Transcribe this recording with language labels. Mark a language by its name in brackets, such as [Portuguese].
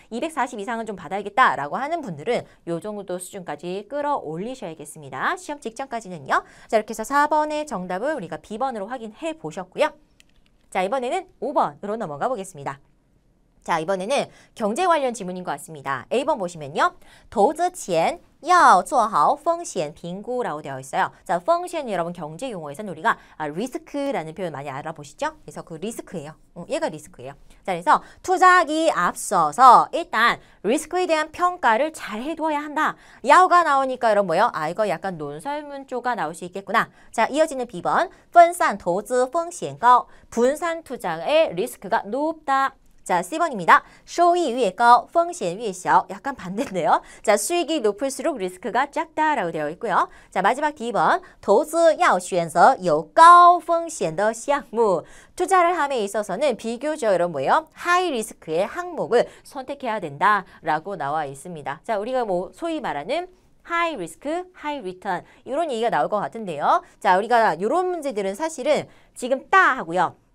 [Korean] 240 이상은 좀 받아야겠다라고 하는 분들은 이 정도 수준까지 끌어올리셔야겠습니다. 시험 직전까지는요. 자, 이렇게 해서 4번의 정답을 우리가 B번으로 확인해 보셨고요. 자, 이번에는 5번으로 넘어가 보겠습니다. 자, 이번에는 경제 관련 지문인 것 같습니다. A번 보시면요. [Chinese] 投资前要做好风险评估 [Korean] 라고 되어 있어요. 자, 风险 여러분 경제 용어에서는 우리가 리스크라는 표현 많이 알아보시죠? 그래서 그 리스크예요. 얘가 리스크예요. 자, 그래서 투자하기 앞서서 일단 리스크에 대한 평가를 잘 해두어야 한다. 야오가 나오니까 여러분 뭐요? 아, 이거 약간 논설문조가 나올 수 있겠구나. 자, 이어지는 B번. [Chinese] 分散投资风险高. [Korean] 분산 투자의 리스크가 높다. 자, C번입니다. [Chinese] 收益越高, 风险越小. [Korean] 약간 반대인데요. 자, 수익이 높을수록 리스크가 작다라고 되어 있고요. 자, 마지막 D번. [Chinese] 投资要选择有高风险的项目. [Korean] 투자를 함에 있어서는 비교적 여러분 뭐예요? 하이 리스크의 항목을 선택해야 된다라고 나와 있습니다. 자, 우리가 뭐 소위 말하는 하이 리스크, 하이 리턴 이런 얘기가 나올 것 같은데요. 자, 우리가 이런 문제들은 사실은 지금 따 하고요.